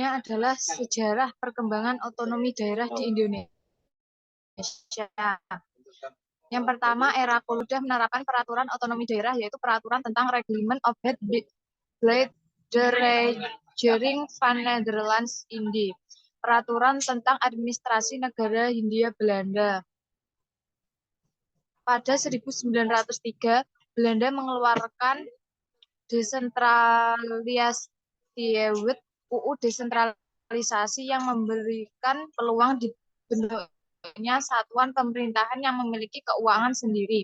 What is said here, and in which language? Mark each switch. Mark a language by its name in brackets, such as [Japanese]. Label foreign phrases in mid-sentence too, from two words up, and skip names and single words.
[Indonesian] adalah sejarah perkembangan otonomi daerah di Indonesia. Yang pertama, era kolonial menerapkan peraturan otonomi daerah, yaitu peraturan tentang Reglement of het Beleid de Regering van Nederlands Indie, peraturan tentang administrasi negara Hindia Belanda. Pada 1903, Belanda mengeluarkan Desentralisasiewet, UU desentralisasi yang memberikan peluang dibentuknya satuan pemerintahan yang memiliki keuangan sendiri.